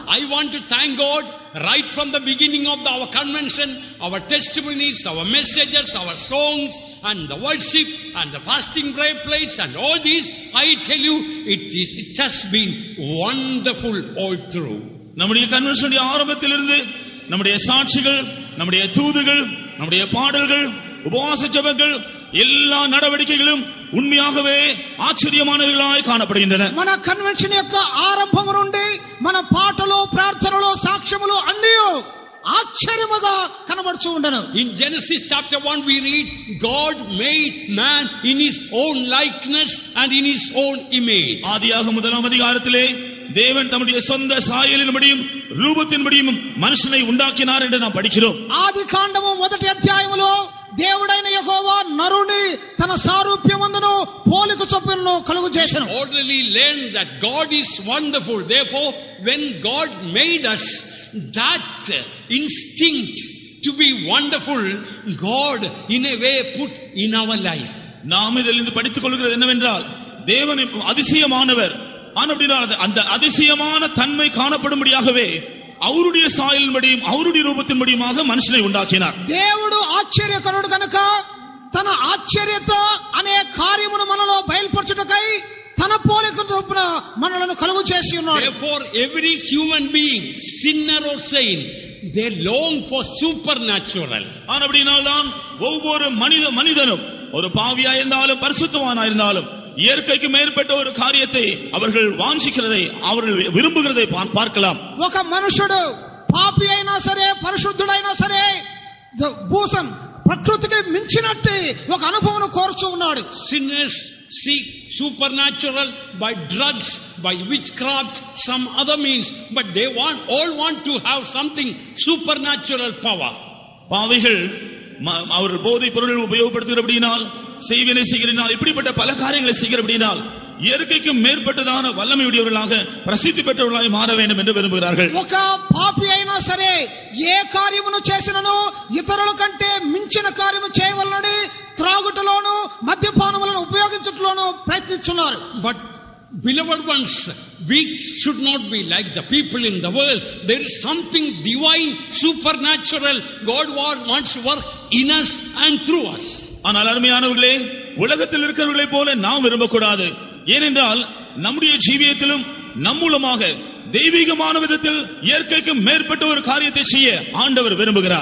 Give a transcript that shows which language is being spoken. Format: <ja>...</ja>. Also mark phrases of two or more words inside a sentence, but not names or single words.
<en>I want to thank God right from the beginning of our convention, our testimonies, our messages, our songs, and the worship, and the fasting prayer place, and all these. I tell you, it has been wonderful all through.</en> <ta>நம்முடைய கன்வென்ஷனுடைய ஆரம்பத்திலிருந்து நம்முடைய சாட்சிகள், நம்முடைய தூதுகள், நம்முடைய பாடல்கள், உபவாச ஜெபங்கள், எல்லா நடவடிக்கைகளும் உண்மையாகவே ఆశ్చర్యమానవిగளாய் காணப்படுகின்றன.</ta> <te>మన కన్వెన్షన్ యొక్క ఆరంభం నుండి మన పాటలు, ప్రార్థనలు, సాక్ష్యములు అన్నీ ఆశ్చర్యముగా కనబడుచూ ఉండను.</te> <en>In Genesis chapter 1 we read, God made man in his own likeness and in his own image.</en> <ta>ஆதியாகமம் முதலாம் அதிகாரத்திலே தேவன் தம்முடைய சொந்த சாயலின்படியும் ரூபத்தின்படியும் மனுஷனை உண்டாக்கினார் என்று நாம் படிக்கிறோம்.</ta> <te>ఆదికాండము మొదటి అధ్యాయములో దేవుడైన యెహోవా నరుని తన సారూప్యమందును పోలిక చొప్పున కలుగు చేసెను.</te> <en>Orderly learn that God is wonderful. Therefore, when God made us, that instinct to be wonderful, God in a way put in our life.</en> <ta>நாம் இதிலிருந்து படித்துக் கொள்கிறது என்னவென்றால், தேவன் அதிசயமானவர். ஆனால் அந்த அதிசயமான தன்மை காணப்படும்படியாகவே அவருடைய சாயலின்படியும் அவருடைய ரூபத்தின்படியுமாக மனுஷனை உண்டாக்கினார்.</ta> <te>దేవుడు ఆశ్చర్యకరుడు కనుక తన ఆశ్చర్యత అనే కార్యమును మనలో బయలుపరచుటకై తన పోలిక చొప్పున మనలను కలుగు చేసి ఉన్నాడు.</te> <en>Therefore, every human being, sinner or saint, they long for supernatural.</en> <ta>அப்படினால்தான் ஒவ்வொரு மனிதனும் ஒரு பாவியா இருந்தாலும் பரிசுத்தவானா இருந்தாலும் இயற்கைக்கு மேற்பட்ட ஒரு காரியத்தை அவர்கள் வாஞ்சிக்கிறதை, அவர்கள் விரும்புகிறதை பார்க்கலாம்.</ta> <te>ఒక మనుషుడు పాపి అయినా సరే, పరిశుద్ధుడైనా సరే, భూసం ప్రకృతికి మించినట్టు ఒక అనుభవం కోరుచూ ఉన్నాడు.</te> <en>Sinners seek supernatural by drugs, by witchcraft, some other means, but they all want to have something supernatural power.</en> <ta>பாவிகள் அவர்கள் போதை பொருள் உபயோகப்படுத்துகிறபடினால், செய்வினை செய்கிறனால், இப்படிப்பட்ட பல காரியங்களை செய்கிறபடினால் இயற்கைக்கு மேற்பட்டதான வல்லமையுடையவர்களாக பிரசித்தி பெற்றவர்களாக மாற வேண்டும் என்று விரும்புகிறார்கள்.</ta> <te>ఒక పాపి అయినా సరే ఏ కార్యమును చేసినను ఇతరుల కంటే మించిన కార్యము చేయవలనని త్రాగుటలోను మద్యపానములను ఉపయోగించుటలోను ప్రయత్నిస్తున్నారు.</te> <en>But beloved ones, we should not be like the people in the world. There is something divine, supernatural. God wants to work in us and through us.</en> <ta>ஆனால் அருமையானவர்களே, உலகத்தில் இருக்கிறவர்களை போல நாம் விரும்பக்கூடாது. ஏனென்றால் நம்முடைய ஜீவியத்திலும் நம் மூலமாக தெய்வீகமான விதத்தில் இயற்கைக்கு மேற்பட்ட ஒரு காரியத்தை செய்ய ஆண்டவர் விரும்புகிறார்.</ta>